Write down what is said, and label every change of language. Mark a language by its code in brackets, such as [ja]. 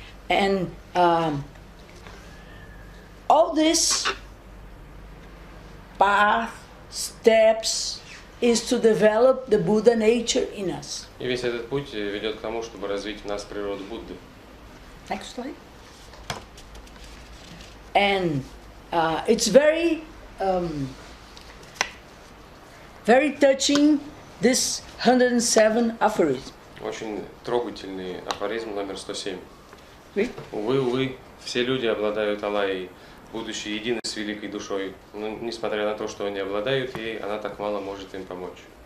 [en] And all this path, steps, is to develop the Buddha nature in us. [ru] И весь этот путь ведет к тому, чтобы развить в нас природу Будды. [en] Next slide. And it's very, very touching, this 107 aphorism. [ru] Очень трогательный афоризм номер 107. [fr] Oui? [ru] Увы, увы, все люди обладают Аллаей, будучи едины с великой душой, но несмотря на то, что они обладают ей, она так мало может им помочь.